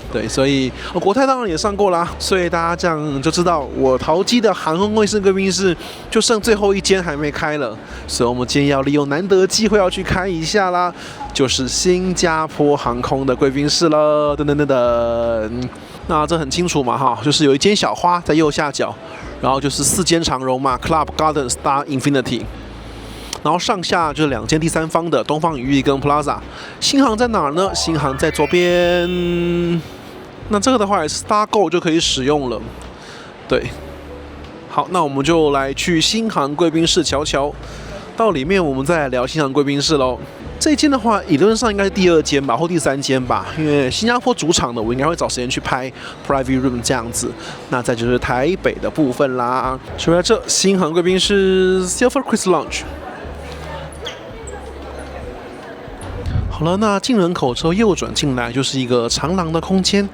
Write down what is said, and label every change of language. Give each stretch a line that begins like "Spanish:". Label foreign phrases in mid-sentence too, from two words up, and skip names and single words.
Chinese: 對，所以國泰當然也上過啦。所以大家這樣就知道，我桃機的航空公司貴賓室就剩最後一間還沒開了，所以我們今天要利用難得的機會要去開一下啦，就是新加坡航空的貴賓室了。等等等等。那這很清楚嘛哈，就是有一間小花在右下角，然後就是4間長榮嘛 ，Club Garden、Star、Infinity，然後上下就是2間第三方的東方羽翼跟 Plaza。新航在哪兒呢？新航在左邊。那這個的話也是 StarGo 就可以使用了。對，好，那我們就來去新航貴賓室瞧瞧。到裡面我們再來聊新航貴賓室嘍。這一間的話，理論上應該是第2間吧，或第3間吧，因為新加坡主場的，我應該會找時間去拍
English: private room
Chinese: 這樣子。那再就是台北的部分啦，就在這新航貴賓室 Silvercrest Lounge。好了，那進人口之後右轉進來就是一個長廊的空間。